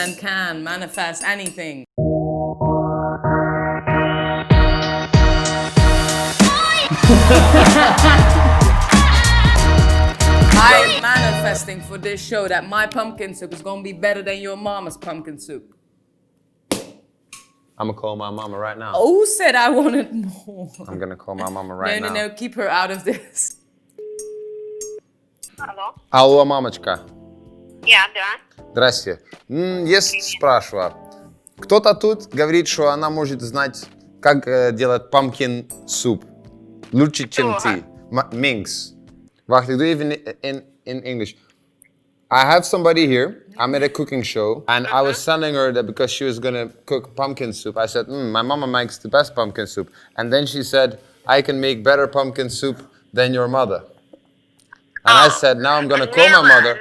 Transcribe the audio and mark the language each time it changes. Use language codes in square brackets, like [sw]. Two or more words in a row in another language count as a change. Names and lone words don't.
[en] man can manifest anything. I'm manifesting for this show that my pumpkin soup is gonna be better than your mama's pumpkin soup. I'm gonna call my mama right now. Who said I wanted more? I'm gonna call my mama right now. No, keep her out of this. [ru] Алло? Алло, мамочка. Да. Здрасте. Есть спрашивала. Кто-то тут говорит, что она может знать, как делать [en] pumpkin soup. [ru] Лучше, чем ты. Minx. [nl] Wacht, ik doe even in English. [en] I have somebody here. I'm at a cooking show, and I was telling her that because she was gonna cook pumpkin soup, I said, my mama makes the best pumpkin soup. And then she said, I can make better pumpkin soup than your mother. And I said, now I'm gonna call my mother.